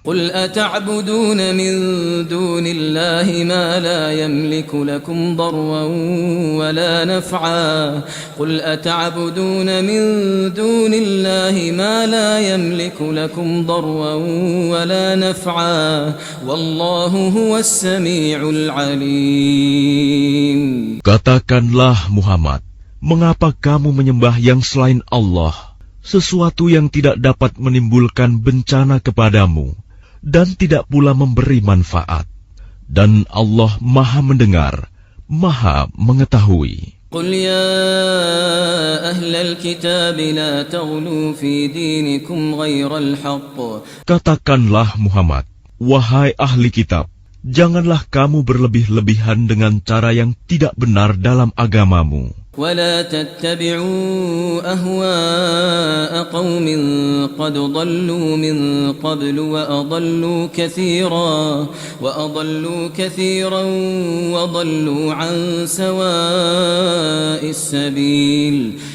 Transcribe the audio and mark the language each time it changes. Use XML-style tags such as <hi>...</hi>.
<ar>قل أتعبدون من دون الله ما لا يملك لكم ضرا ولا نفعا قل أتعبدون من دون الله ما لا يملك لكم ضرا ولا نفعا والله هو السميع العليم.</ar> <id>Katakanlah Muhammad, mengapa kamu menyembah yang selain Allah, sesuatu yang tidak dapat menimbulkan bencana kepadamu dan tidak pula memberi manfaat, dan Allah Maha Mendengar, Maha Mengetahui.</id> <ar>قل يا أهل الكتاب لا تغلوا في دينكم غير الحق.</ar> <id>Katakanlah Muhammad, wahai ahli kitab, janganlah kamu berlebih-lebihan dengan cara yang tidak benar dalam agamamu.</id> <ar>ولا تتبعوا أهواء قوم قد ضلوا من قبل وأضلوا كثيرا وضلوا عن سواء السبيل.</ar>